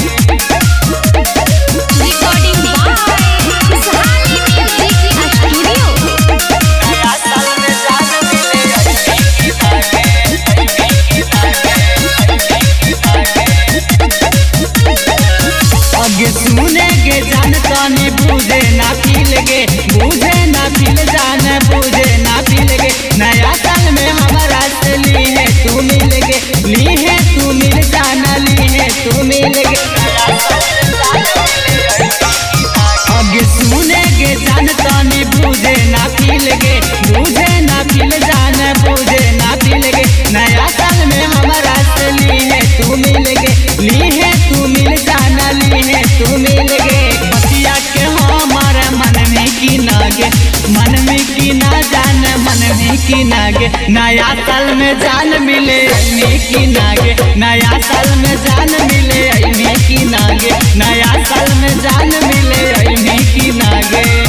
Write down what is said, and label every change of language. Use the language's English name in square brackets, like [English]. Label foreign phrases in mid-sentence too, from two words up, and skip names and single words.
[English] Recording by Sahani Music Studio. [Maithili] नया साल में जान मिले ऐबी कि ना गे, ऐबी कि ना गे, आगे सुने गे जान तानी बुझे ना फील गे, बुझे ना फील जान बुझे ना फील गे। नया साल में हमारा से ली है तू मिल गे, ली है तू मिल जाना, ली है तू मिल गे। आगे सुने गे जान तानी बुझे ना फील गे, बुझे ना फील जान बुझे ना फील गे। नया साल में हमारा से ली है तू मिल गे, ली है तू मिल जाना, ली है तू मिल गे। बतिया के हमारा मन में की ना गे, मन में की ना जान मन में की ना गे। नया साल में जान मिले ऐबी की ना गे, नया साल में जान मिले ऐबी की ना गे, नया साल में जान मिले ऐबी की ना गे।